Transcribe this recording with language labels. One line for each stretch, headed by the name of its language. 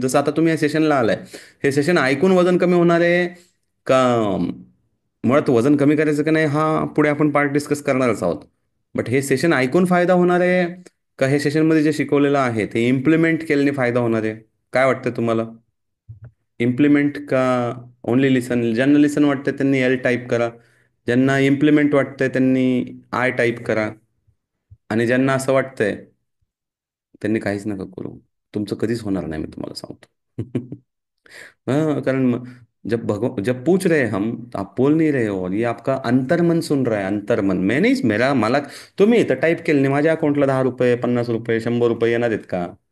Marathi: जसं आता तुम्ही या सेशनला आलाय, हे सेशन ऐकून वजन कमी होणार आहे का मुळात वजन कमी करायचं का नाही हा पुढे आपण पार्ट डिस्कस करणारच आहोत. बट हे सेशन ऐकून फायदा होणार आहे का हे सेशनमध्ये जे शिकवलेलं आहे ते इम्प्लिमेंट केल्याने फायदा होणार आहे? काय वाटतं तुम्हाला?
English: Implement का only listen?
Marathi: ज्यांना लिसन वाटतं त्यांनी एल टाईप करा. ज्यांना इम्प्लिमेंट वाटतंय त्यांनी आय टाईप करा. आणि ज्यांना असं वाटतंय त्यांनी काहीच नका करू. तुमचं कधीच होणार नाही, मी तुम्हाला सांगतो.
Hindi: हाँ, कारण जब पूछ रहे हम तो आप बोल नहीं रहे हो, और ये आपका अंतर्मन सुन रहा है. अंतर्मन, मैं नहीं, मेरा मला.
Marathi: तुम्ही इथं टाईप केलं माझ्या अकाउंटला 10 रुपये, 50 रुपये, 100 रुपये येणार आहेत का?